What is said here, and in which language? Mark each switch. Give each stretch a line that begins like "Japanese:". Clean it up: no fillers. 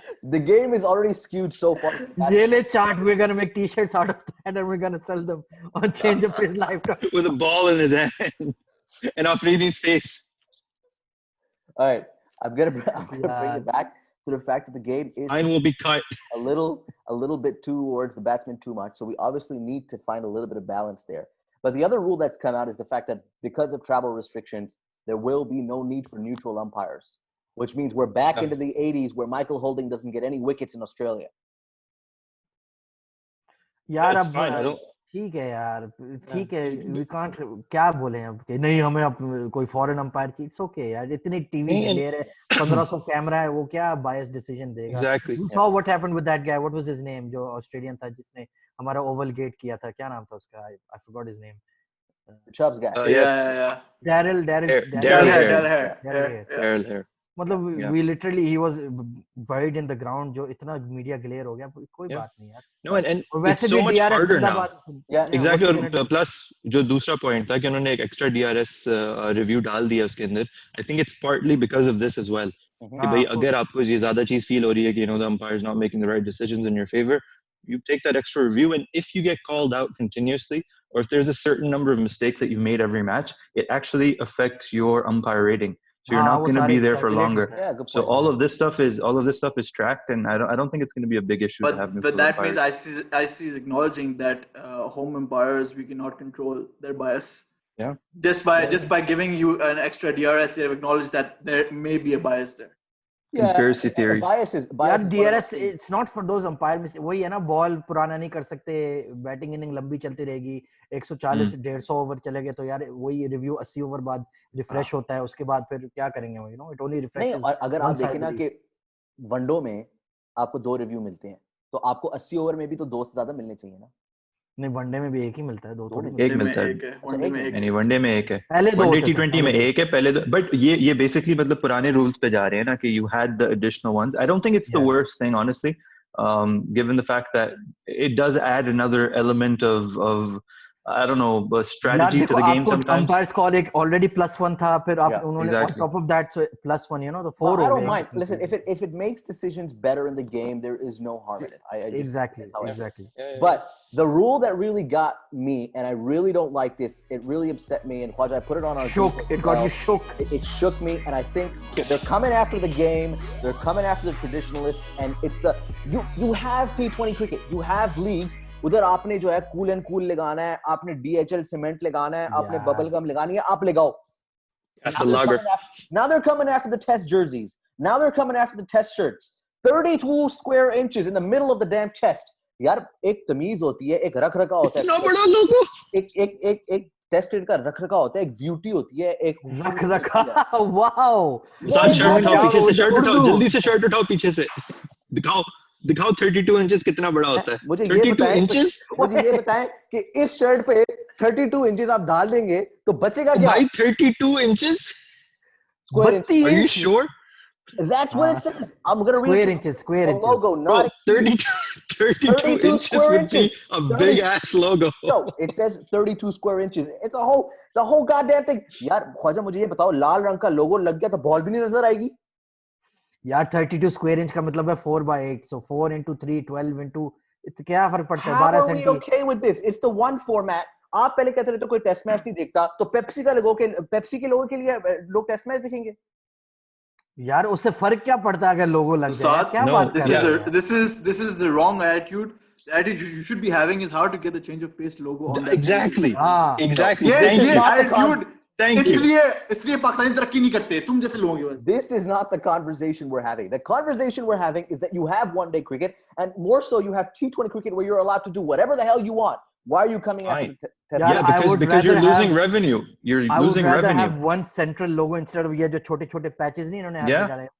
English: The game is already skewed so far.
Hindi: ये ले चाट.
English: We're gonna make t-shirts out of that and we're gonna sell them on Change of His Lifetime. With a ball in his hand and Afridi's face. All right, I'm gonna bring it back to the fact that the game is. Mine will be cut a little bit towards the batsman too much. So we obviously need to find a little bit of balance there. But the other rule that's come out is the fact that because of travel restrictions, there will be no need for neutral umpires. Which means we're back into the 80s where Michael Holding doesn't get any wickets in Australia.
Hindi: यार अब ठीक है यार ठीक है
English: we can't
Hindi: क्या बोले अब कि नहीं हमें अब कोई फॉरेन अंपायर चाहिए इट्स ओके यार इतनी टीवी ले रहे 1500 कैमरा है वो क्या बायस डिसीजन देगा
English: exactly you saw what happened with that guy what was his name
Hindi: जो ऑस्ट्रेलियन था जिसने हमारा ओवल गेट किया था क्या नाम था उसका
English: I forgot his name the Chubbs guy yeah Daryl Hair
Hindi: मतलब
English: we literally he was buried in the ground
Hindi: जो इतना मीडिया ग्लेयर हो गया कोई बात नहीं यार
English: no and it's so much harder now exactly
Hindi: और plus जो दूसरा पॉइंट था कि उन्होंने एक एक्स्ट्रा DRS रिव्यू डाल दिया उसके अंदर
English: I think it's partly because of this as well
Hindi: कि भाई अगर आपको ये ज्यादा चीज फील हो रही है कि
English: you know the umpire is not making the right decisions in your favor you take that extra review and if you get called out continuously or if there's a certain number of mistakes that you made every match it actually affects your umpire rating so you're not going to be there for longer so all of this stuff is tracked and I don't think it's going to be a big issue to have but that means ICC is acknowledging that home umpires we cannot control their bias just by giving you an extra DRS they have acknowledged that there may be a bias there conspiracy theory bias DRS it's not for those umpire
Hindi: वही है ना ball पुराना नहीं कर सकते batting inning लंबी चलती रहेगी 140 150 ओवर चलेंगे तो यार वही रिव्यू 80 ओवर बाद रिफ्रेश होता है उसके बाद फिर क्या करेंगे you know it only refresh नहीं और अगर आप देखें ना कि वनडो में आपको 2 रिव्यू मिलते हैं तो आपको 80 ओवर में भी तो 2 से ज्यादा मिलने चाहिए ना नहीं वनडे में भी एक ही मिलता है 2 थोड़ी एक मिलता है नहीं वनडे में एक है पहले 2 T20 में एक है पहले बट ये बेसिकली मतलब पुराने रूल्स पे जा रहे हैं ना कि
English: you had the additional ones I don't think it's the worst thing honestly given the fact that it does add another element of I don't know strategy to the game sometimes umpires call एक already +1 था फिर आप उन्होंने on top of that so +1 you know the 4 I don't mind listen if it makes decisions better in the game there is no harm in it exactly but the rule that really got me and I really don't like this it really upset me and Khwaja I put it on our it got you shook it shook me and I think they're coming after the game they're coming after the traditionalists and it's the you have T20 cricket you have leagues
Hindi: उधर आपने जो है cool and cool लगाना है आपने DHL cement लगाना है आपने बबल गम लगानी है आप लगाओ
English: now they're coming after the test jerseys now they're coming after the test shirts 32 square inches in the middle of the damn chest
Hindi: यार एक तमीज होती है एक रख रखा होता है इतना बड़ा लोगो एक टेस्ट क्रिकेट का रख रखा होता है एक ब्यूटी होती है एक रख रखा वाओ शर्ट उठाओ जल्दी से शर्ट उठाओ पीछे से दिखाओ 32 इंचेस कितना बड़ा होता है मुझे ये बताएं कि इस शर्ट पे 32 इंचेस आप डाल देंगे तो बचेगा क्या भाई 32 inches
English: Are you sure? That's what it says. I'm going to read square inches logo not 32 32 inches square would inches. be a big ass logo. No, it says 32 square inches. It's the whole goddamn thing.
Hindi: यार ख्वाजा मुझे ये बताओ लाल रंग का लोगो लग गया तो ball भी नहीं नजर आएगी यार 32 square inch का मतलब है 4/8 so 4 into 3 12 into क्या फर्क पड़ता है 12
English: How are we okay with this? It's the one format.
Hindi: आप पहले कहते रहे तो कोई टेस्ट मैच नहीं देखता तो पेप्सी के लोगों के लिए लोग टेस्ट मैच देखेंगे यार उससे फर्क क्या पड़ता है अगर लोगो लग जाए क्या बात कर रहे हो
English: this is the wrong attitude. The attitude you should be having is how to get the change of pace logo on that. Exactly. Ah. Exactly. Yes, Thank you. attitude. Thank you.
Hindi: इसलिए पाकिस्तानी तरक्की नहीं करते तुम जैसे लोगों की वजह से.
English: This is not the conversation we're having. The conversation we're having is that you have one-day cricket, and more so, you have T20 cricket where you're allowed to do whatever the hell you want. Why are you coming after the test? Yeah, because you're losing revenue. You're losing revenue. I would rather have one central logo instead of
Hindi: ये जो छोटे-छोटे patches नहीं इन्होंने यहाँ पे डाले.